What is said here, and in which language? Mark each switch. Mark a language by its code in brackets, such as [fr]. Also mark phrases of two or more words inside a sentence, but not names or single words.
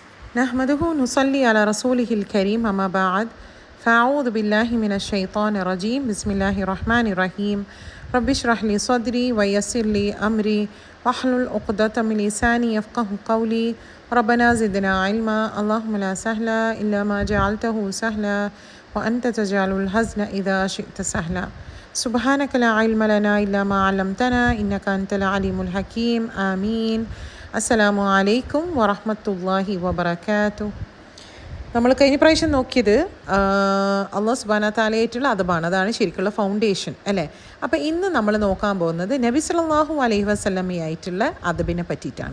[ar] نحمده نصلي على رسوله الكريم أما بعد فأعوذ بالله من الشيطان الرجيم بسم الله الرحمن الرحيم رب اشرح لي صدري ويسر لي أمري واحلل عقدة من لساني يفقه قولي ربنا زدنا علما اللهم لا سهل إلا ما جعلته سهلا وأنت تجعل الحزن إذا شئت سهلا سبحانك لا علم لنا إلا ما علمتنا إنك أنت العليم الحكيم آمين. السلام عليكم ورحمة الله وبركاته. [ml] നമ്മൾ കഴിഞ്ഞ പ്രാവശ്യം നോക്കിയത് [ar] الله سبحانه وتعالى [ml] അദബാണ്. അതാണ് ശരിക്കുള്ള ഫൗണ്ടേഷൻ അല്ലേ. അപ്പോൾ ഇന്ന് നമ്മൾ നോക്കാൻ പോകുന്നത് നബി [ar] صلى الله عليه وسلم [ml] അദബിനെ പറ്റിയിട്ടാണ്.